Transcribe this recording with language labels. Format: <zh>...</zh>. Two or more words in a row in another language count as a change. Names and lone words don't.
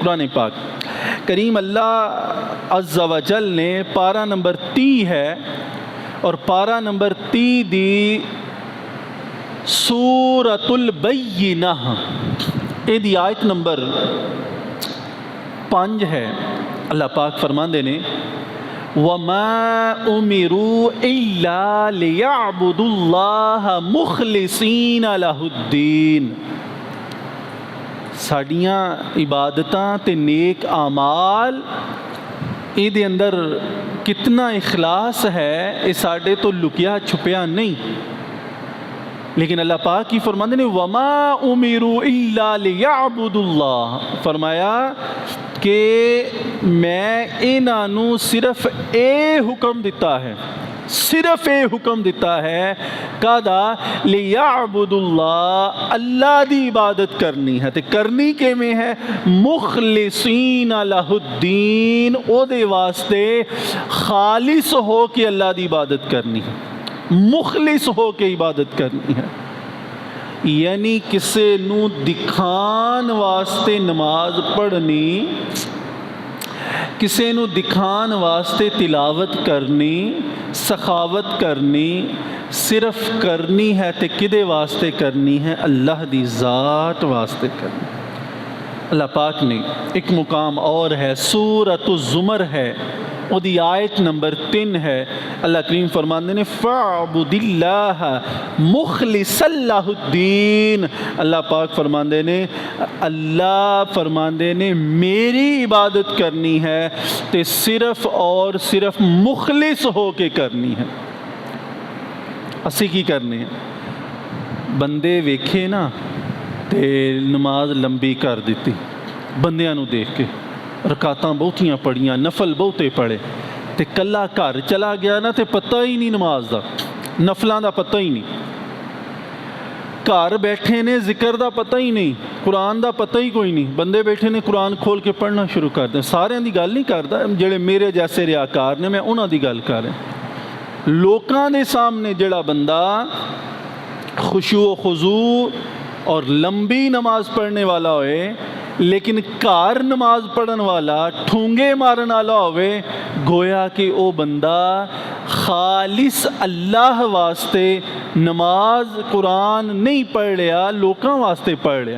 <pa>قرآن پاک کریم اللہ عز و جل نے پارہ نمبر 30 ہے اور پارہ نمبر 30 دی سورۃ البینہ، یہ دی آیت نمبر 5 ہے۔ اللہ پاک فرماندے نے</pa> <ar>وَمَا أُمِرُوا إِلَّا لِيَعْبُدُوا اللَّهَ مُخْلِصِينَ لَهُ الدِّينَ،</ar> <pa>ساڑیاں عبادتاں تے نیک اعمال اے دے اندر کتنا اخلاص ہے، اے ساڑے تو لکیا چھپیا نہیں، لیکن اللہ پاک کی فرماندے نے</pa> <ar>وَمَا أُمِرُوا إِلَّا لِيَعْبُدُوا اللَّهَ،</ar> <pa>فرمایا کہ میں انہوں صرف اے حکم دیتا ہے، صرف اے حکم دیتا ہے کہا</pa> <ar>لیعبدوا اللہ،</ar> <pa>اللہ دی عبادت کرنی ہے، تے کرنی کے میں ہے</pa> <ar>مخلصین لہ الدین،</ar> <pa>او دے واسطے خالص ہو کے اللہ دی عبادت کرنی ہے، مخلص ہو کے عبادت کرنی ہے۔ یعنی کسے نو دکھان واسطے نماز پڑھنی، کسے نو دکھان واسطے تلاوت کرنی، سخاوت کرنی، صرف کرنی ہے تے کدے واسطے کرنی ہے؟ اللہ دی ذات واسطے کرنی۔</pa> <ur>اللہ پاک نے ایک مقام اور ہے، سورۃ الزمر ہے، وہ دی آیت نمبر 3 ہے۔</ur> <pa>اللہ کریم فرماندے نے</pa> <ar>فَاعْبُدِ اللَّهَ مُخْلِصًا لَهُ الدِّينَ۔</ar> <pa>اللہ پاک فرماندے نے، اللہ فرماندے نے میری عبادت کرنی ہے تے صرف اور صرف مخلص ہو کے کرنی ہے۔ اسی کی کرنی ہے؟ بندے ویکھے نا تے نماز لمبی کر دیتی، بندیاں نو دیکھ کے رکعتاں بہتیاں پڑھیاں، نفل بہتے پڑھے، تے کلا گھر چلا گیا نا تے پتہ ہی نہیں نماز دا، نفلاں دا پتہ ہی نہیں، گھر بیٹھے نے ذکر دا پتہ ہی نہیں، قرآن دا پتہ ہی کوئی نہیں، بندے بیٹھے نے قرآن کھول کے پڑھنا شروع کر دیں۔ سارے دی گل نہیں کردا، جڑے میرے جیسے ریاکار نے میں انہاں دی گل کر رہا۔ لوکاں دے سامنے جڑا بندہ خشوع و خضوع اور لمبی نماز پڑھنے والا ہوئے لیکن گھر نماز پڑھن والا ٹھونگے مارن والا ہوئے، گویا کہ او بندہ خالص اللہ واسطے نماز قرآن نہیں پڑھ لیا، لوکاں واسطے پڑھ لیا۔</pa>